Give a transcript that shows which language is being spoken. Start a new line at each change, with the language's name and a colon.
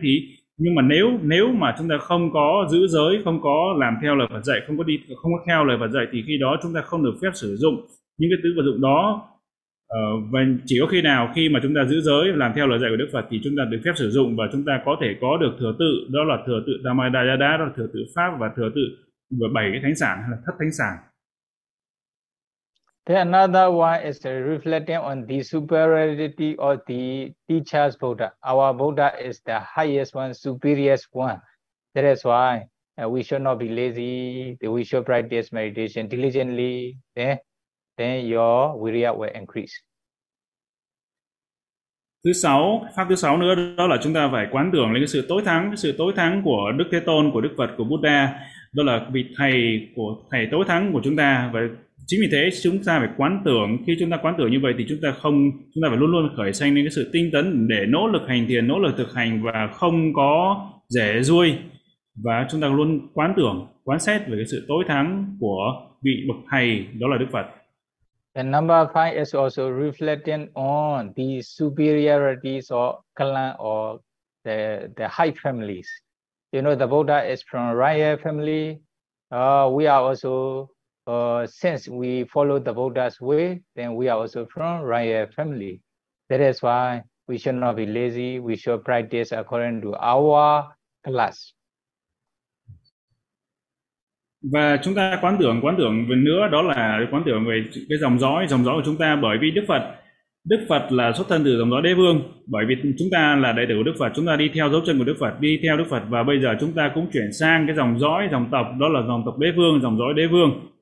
Vietnamese: Thì nhưng mà nếu mà chúng ta không có giữ giới, không có làm theo lời Phật dạy, không có theo lời Phật dạy, thì khi đó chúng ta không được phép sử dụng những cái tứ vật dụng đó. Và chỉ có khi nào khi mà chúng ta giữ giới, làm theo lời dạy của Đức Phật, thì chúng ta được phép sử dụng và chúng ta có thể có được thừa tự, đó là thừa tự Dhammadaya, đó là thừa tự pháp và thừa tự và bảy cái thánh sản hay là thất thánh sản.
English: Then another one is reflecting on the superiority of the teacher's Buddha. Our Buddha is the highest one, superior one. That is why we should not be lazy. We should practice meditation diligently. Then your virya will increase.
Vietnamese: Thứ sáu, pháp thứ sáu nữa, đó là chúng ta phải quán tưởng lên cái sự tối thắng của Đức Thế Tôn, của Đức Phật, của Buddha. Đó là vị thầy tối thắng của chúng ta. Và chính vì thế chúng ta phải quán tưởng. Khi chúng ta quán tưởng như vậy thì chúng ta phải luôn luôn khởi sanh lên cái sự tinh tấn để nỗ lực hành thiền, nỗ lực thực hành và không có rẻ ruôi. Và chúng ta luôn quán tưởng, quán xét về cái sự tối thắng của vị bậc thầy, đó là Đức Phật.
English: The number five is also reflecting on the superiorities or clan or the high families. You know, the Buddha is from Raya family. We are also, since we follow the Buddha's way, then we are also from Raya family. That is why we should not be lazy. We should practice according to our class.
Vietnamese: Và chúng ta quán tưởng về nữa, đó là quán tưởng về cái dòng dõi của chúng ta, bởi vì Đức Phật là xuất thân từ dòng dõi đế vương, bởi vì chúng ta là đệ tử của Đức Phật, chúng ta đi theo dấu chân của Đức Phật, và bây giờ chúng ta cũng chuyển sang cái dòng tộc, đó là dòng tộc đế vương, dòng dõi đế vương.